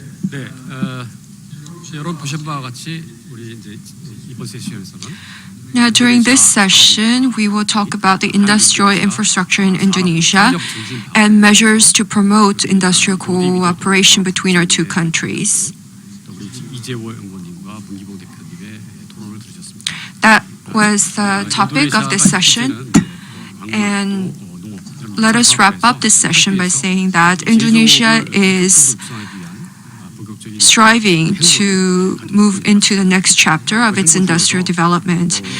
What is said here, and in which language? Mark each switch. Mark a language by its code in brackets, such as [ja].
[ko] 네, 여러분 보신 바와 같이 우리 이제 이번 세션에서는 [en] Now, during this session, we will talk about the industrial infrastructure in Indonesia and measures to promote industrial cooperation between our two countries. [ko] 우리 이재호 연구원님과 문기봉 대표님의 토론을 들으셨습니다. [en] That was the topic of this session, and let us wrap up this session by saying that Indonesia is striving to move into the next chapter of its industrial development.